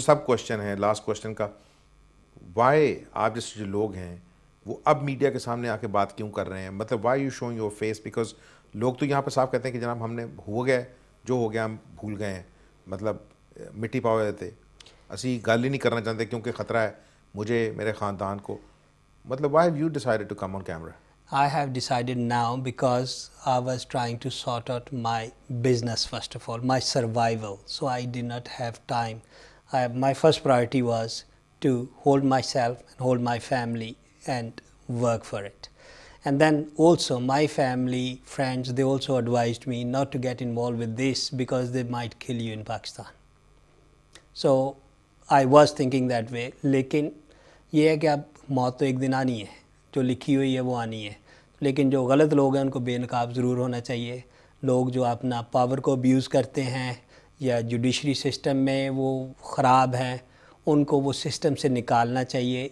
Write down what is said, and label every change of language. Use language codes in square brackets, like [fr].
[ur] سب question ہے last question کا, Y آپ جیسے جو لوگ ہیں وہ اب میڈیا کے سامنے آ کے بات کیوں کر رہے ہیں, مطلب [en] why you showing your face, [ur] because لوگ تو یہاں پہ صاف کہتے ہیں کہ جناب ہم نے ہو گیا جو ہو گیا ہم بھول گئے ہیں, مطلب [pa] مٹی پاؤ دیتے, اسی گل ہی نہیں کرنا چاہتے [ur] کیونکہ خطرہ ہے مجھے, میرے خاندان کو. [en] مطلب why have you decided to come on camera? I have decided now because I was trying to sort out my business first of all, my survival. So I did not have time. My first priority was to hold myself and hold my family and work for it. And then also my family, friends, they also advised me not to get involved with this because they might kill you in Pakistan. So I was thinking that way. [ur] لیکن یہ ہے کہ اب موت تو ایک دن آنی ہے, جو لکھی ہوئی ہے وہ آنی ہے. لیکن جو غلط لوگ ہیں ان کو بے نقاب ضرور ہونا چاہیے. لوگ جو اپنا پاور کو ابیوز کرتے ہیں یا جوڈیشری سسٹم میں وہ خراب ہیں, ان کو وہ سسٹم سے نکالنا چاہیے.